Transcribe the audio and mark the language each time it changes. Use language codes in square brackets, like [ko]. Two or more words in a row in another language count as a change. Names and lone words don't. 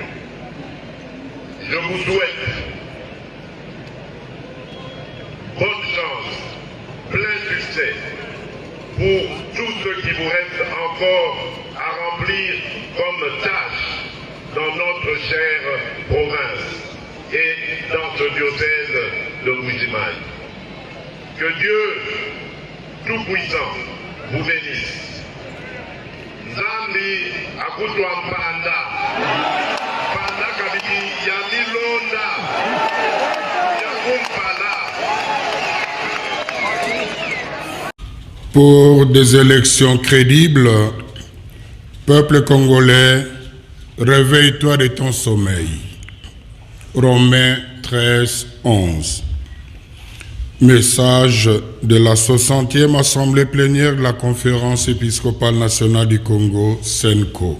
[fr] Je vous souhaite bonne chance, plein succès pour tout ce qui vous reste encore à remplir comme tâche dans notre chère province et dans ce diocèse de Mbuji-Mayi. Que Dieu Tout-Puissant vous bénisse. [lua] Nzambi akutwa mpanda, panda kabiki ya milonda, ya kumpala. [fr] Pour des élections crédibles, peuple congolais, réveille-toi de ton sommeil. Romains 13, 11. Message de la 60e Assemblée plénière de la Conférence épiscopale nationale du Congo, CENCO.